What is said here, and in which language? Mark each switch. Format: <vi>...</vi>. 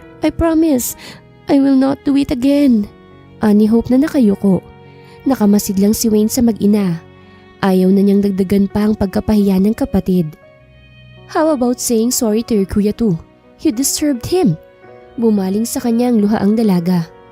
<en>I promise, I will not do it again.</en> <tl>Ani Hope na nakayuko. Nakamasid lang si Wayne sa mag-ina. Ayaw na niyang dagdagan pa ang pagkapahiya ng kapatid.</tl> <en>How about saying sorry to your kuya too? You disturbed him.</en> <tl>Bumaling sa kanya ang luha ang dalaga.</tl>